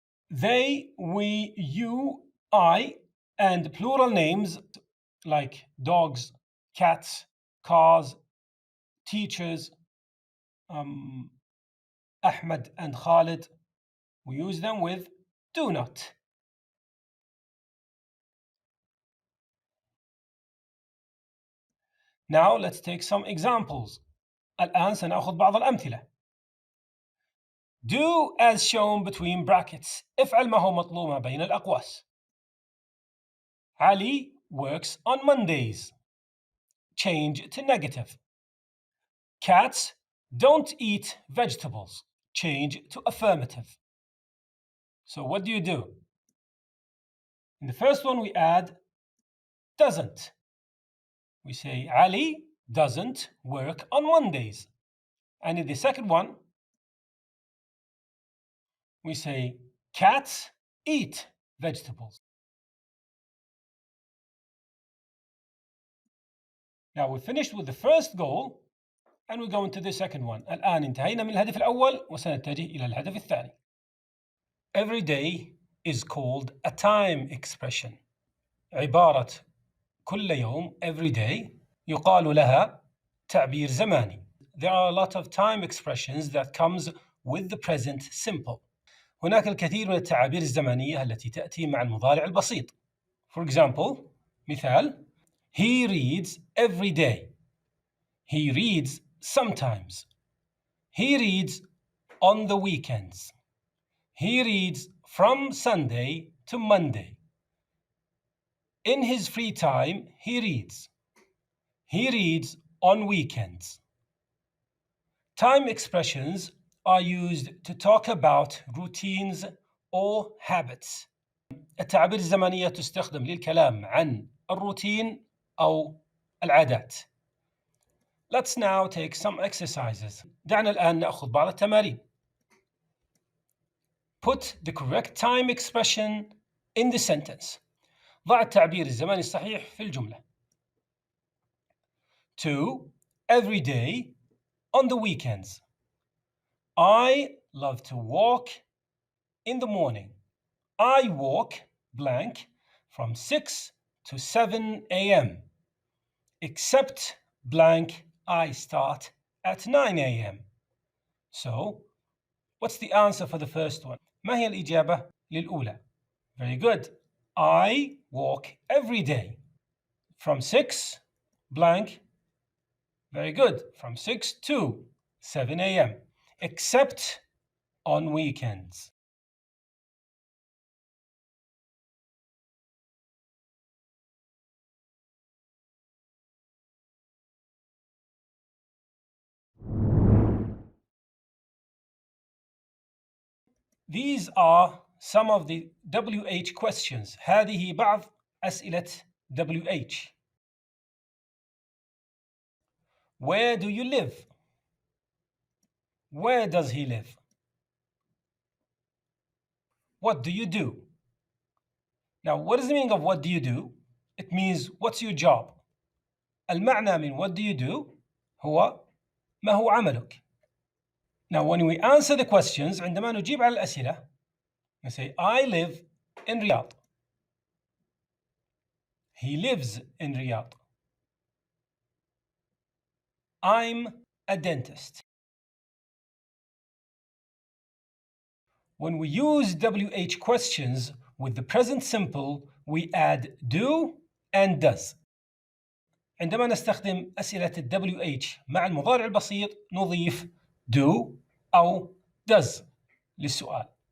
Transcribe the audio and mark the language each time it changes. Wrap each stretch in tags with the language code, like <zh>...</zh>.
<en>They, we, you, I, and plural names like dogs, cats, cars, teachers, Ahmed and Khalid, we use them with do not. Now let's take some examples.</en> <ar>الآن سنأخذ بعض الأمثلة.</ar> <en>Do as shown between brackets.</en> <ar>افعل ما هو مطلوب ما بين الأقواس.</ar> <en>Ali works on Mondays. Change to negative. Cats don't eat vegetables. Change to affirmative. So what do you do? In the first one we add doesn't. We say Ali doesn't work on Mondays. And in the second one, we say cats eat vegetables. Now we finished with the first goal and we go into the second one.</en> <ar>الآن انتهينا من الهدف الأول وسنتجه إلى الهدف الثاني.</ar> <en>Every day is called a time expression.</en> <ar>عبارة كل يوم</ar> <en>every day</en> <ar>يقال لها تعبير زماني.</ar> <en>There are a lot of time expressions that comes with the present simple.</en> <ar>هناك الكثير من التعابير الزمنية التي تأتي مع المضارع البسيط.</ar> <en>For example,</en> <ar>مثال</ar> <en>He reads every day. He reads sometimes. He reads on the weekends. He reads from Sunday to Monday. In his free time, he reads. He reads on weekends. Time expressions are used to talk about routines or habits.</en> <ar>التعابير الزمنية تستخدم للكلام عن الروتين أو العادات.</ar> <en>Let's now take some exercises.</en> <ar>دعنا الآن نأخذ بعض التمارين.</ar> <en>Put the correct time expression in the sentence.</en> <ar>ضع التعبير الزمني الصحيح في الجملة.</ar> <en>2. Every day on the weekends. I love to walk in the morning. I walk blank from 6 to 7 a.m. Except blank, I start at 9 a.m. So, what's the answer for the first one?</en> <ar>ما هي الإجابة للأولى?</ar> <en>Very good. I walk every day from 6 blank. Very good. From 6 to 7 a.m. except on weekends. These are some of the WH questions.</en> <ar>هذه بعض أسئلة WH.</ar> <en>Where do you live? Where does he live? What do you do? Now, what is the meaning of what do you do? It means what's your job?</en> <ar>المعنى من</ar> <en>what do you do</en> <ar>هو ما هو عملك.</ar> <en>Now, when we answer the questions,</en> <ar>عندما نجيب على الأسئلة,</ar> <en>we say, I live in Riyadh. He lives in Riyadh. I'm a dentist. When we use WH questions with the present simple, we add do and does.</en> <ar>عندما نستخدم أسئلة WH مع المضارع البسيط نضيف do أو does للسؤال.</ar>